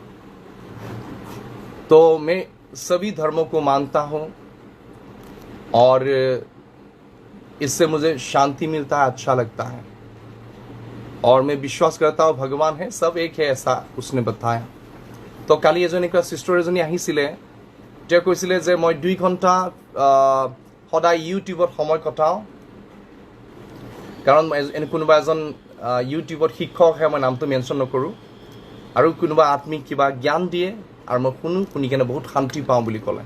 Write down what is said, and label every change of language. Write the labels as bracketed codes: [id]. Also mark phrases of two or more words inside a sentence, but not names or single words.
[hi] तो मैं सभी धर्मों को मानता हूँ और इससे मुझे शांति मिलता है, अच्छा लगता है, और मैं विश्वास करता हूँ भगवान है, सब एक है, ऐसा उसने बताया। [as] তো কালি চিষ্টাৰ এজনী আহিছিলে, তেওঁ কৈছিলে যে মই 2 ঘণ্টা সদায় ইউটিউবত সময় কটাওঁ, কাৰণ কোনোবা এজন ইউটিউবত শিক্ষকহে, মই নামটো মেনশ্যন নকৰোঁ, আৰু কোনোবা আত্মিক কিবা জ্ঞান দিয়ে, আৰু মই শুনি কেনে বহুত শান্তি পাওঁ বুলি ক'লে।